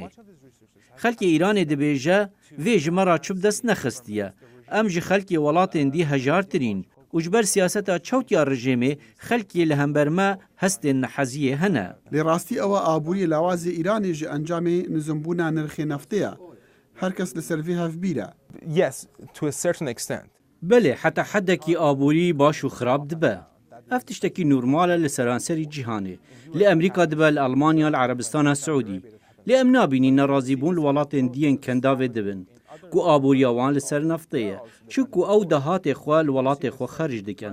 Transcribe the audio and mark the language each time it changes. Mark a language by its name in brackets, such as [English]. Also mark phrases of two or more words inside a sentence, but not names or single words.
[Kurdish] Xelkê Îranê dibêje vê ji me ra çi bi dest nexistiye. Em ji xelkê welatên dî hejartirîn û ji ber siyaseta çewtiya rejêmê xelkê li hember me hestên neheziyê hene. Lê rastî ewa aboriyê lawazê Îranê ji encamê nizimbûna nirxê neftê ye. Her kes li ser vê hevbîr e. [English] yes, to a certain extent. [Kurdish] Belê heta hedekî aborî baş û xirab dibe. Ev tiştekî normal e li seranserî cîhanê. Li Emerîka dibe li Almanya li Erebistana Seûdî. Lê em nabînî nerazîbûn li welatên diyên kendavê dibin. Ku aboriya wan li ser neftê ye. Çunku ew dehatê xwe li welatê xwe xerc dikin.